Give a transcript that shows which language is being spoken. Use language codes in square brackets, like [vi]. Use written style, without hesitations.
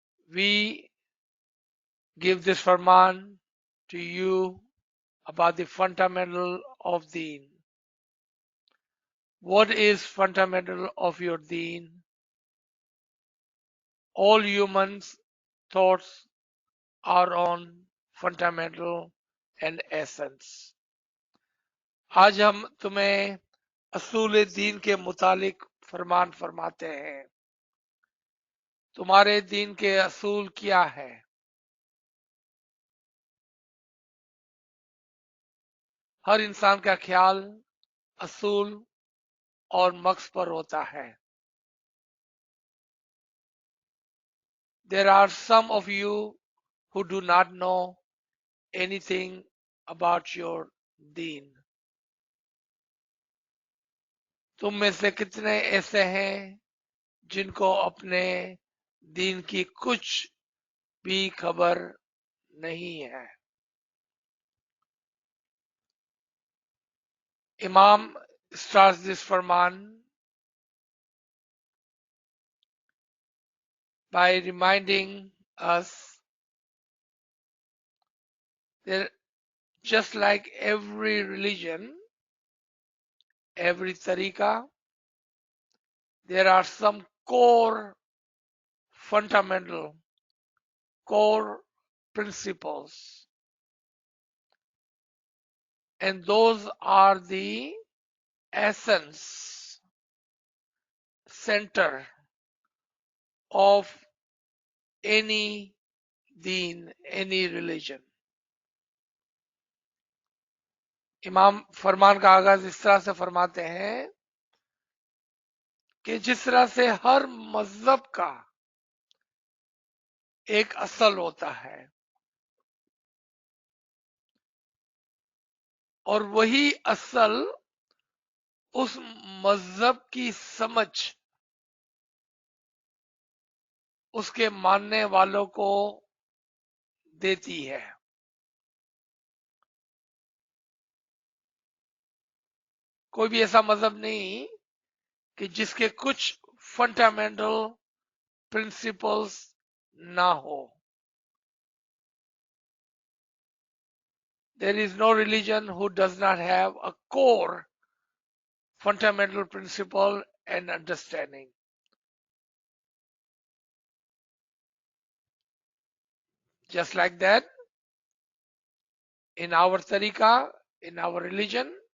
[en] We give this farman to you about the fundamental of deen. What is fundamental of your deen? All humans' thoughts are on fundamental and essence. [hi] आज हम तुम्हें असूल दीन के मुतालिक फरमान फरमाते हैं। तुम्हारे दीन के असूल क्या है? हर इंसान का ख्याल असूल और मक्स पर होता है। [en] There are some of you who do not know anything about your deen. [hi] तुम में से कितने ऐसे हैं जिनको अपने दीन की कुछ भी खबर नहीं है? [en] Imam starts this farman by reminding us that just like every religion, every tariqa, there are some core fundamental, core principles. And those are the essence, center of any deen, any religion. [hi] इमाम फरमान का आगाज इस तरह से फरमाते हैं कि जिस तरह से हर मजहब का एक असल होता है और वही असल उस मजहब की समझ उसके मानने वालों को देती है। कोई भी ऐसा मजहब नहीं कि जिसके कुछ [en] fundamental principles [hi] ना हो। [en] There is no religion who does not have a core fundamental principle and understanding. Just like that, in our tariqa, in our religion,